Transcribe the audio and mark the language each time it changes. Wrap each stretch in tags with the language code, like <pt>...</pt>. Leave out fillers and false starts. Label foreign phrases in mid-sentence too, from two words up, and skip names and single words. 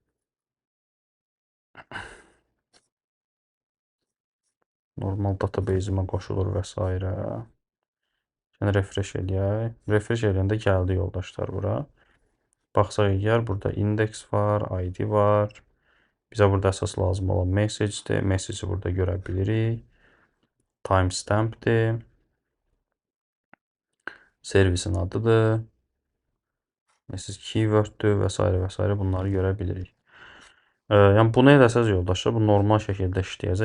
<az>Normal database-imə qoşulur və s. Yəni refresh eləyək. Refresh eləyəndə gəldi yoldaşlar bura. Baxsaq əgər burada index var, ID var. Bizə burada əsas lazım olan message-dir. Message-i burada görə bilirik. Timestamp-dir. Servisin adıdır. Message keyword-dür və s. bunları görə bilirik. Yəni bunu eləsəz yoldaşlar, bu normal şəkildə işləyəcək.</az>